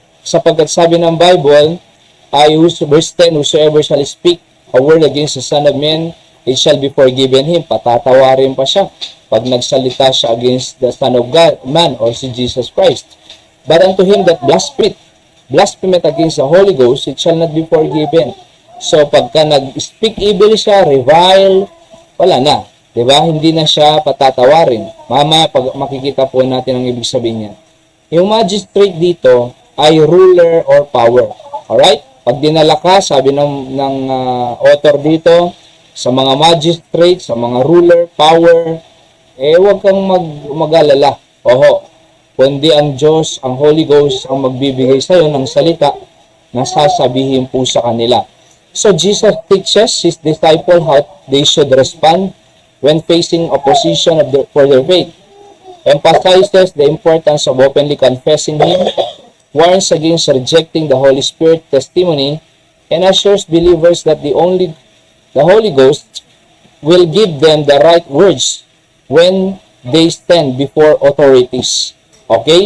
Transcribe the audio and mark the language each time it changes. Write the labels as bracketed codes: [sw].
[tl] Sapagkat sabi ng Bible, [en] verse 10, whosoever shall speak a word against the Son of Man, it shall be forgiven him. [tl] Patatawarin pa siya pag nagsalita siya [en] against the Son of God, [tl] man, or si Jesus Christ. [en] But unto him that blasphemeth against the Holy Ghost, it shall not be forgiven. [tl] So, pagka nag-speak evil siya, revile, wala na. Diba? Hindi na siya patatawarin. Mama, pag makikita po natin ang ibig sabihin niya. [en] Yung magistrate dito ay ruler or power. Alright? [tl] Pag dinala ka, sabi ng author dito, sa mga magistrate, sa mga ruler, power, huwag kang mag-alala. Kundi ang Diyos, ang Holy Ghost, ang magbibigay sa iyo ng salita na sasabihin po sa kanila. [en] So, Jesus teaches his disciple how they should respond when facing opposition for their faith. Emphasizes the importance of openly confessing Him, warns against rejecting the Holy Spirit testimony, and assures believers that the Holy Ghost will give them the right words when they stand before authorities. Okay?